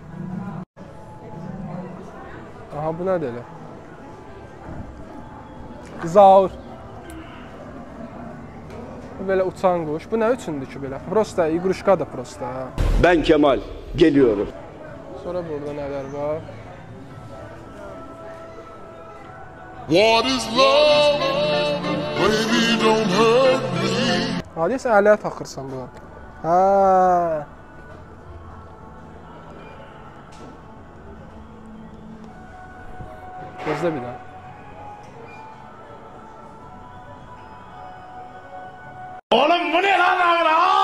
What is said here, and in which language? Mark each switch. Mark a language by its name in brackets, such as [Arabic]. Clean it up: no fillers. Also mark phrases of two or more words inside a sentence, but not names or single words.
[Azerbaijani] Aha, bu nə deyirlər? Zaur. Bu belə uçan quş. Bu nə üçündür ki belə? [Russian] Просто, игрушка да просто. [Turkish] Ben Kemal, geliyorum. [Azerbaijani] Sonra burada nələr var? [English] What is love? Baby, don't hurt me. [Azerbaijani] Ha, deyəsən ələyə taxırsan bunu. Ha. Gözlə bir daha. [Turkish] Oğlum bu ne lan lan?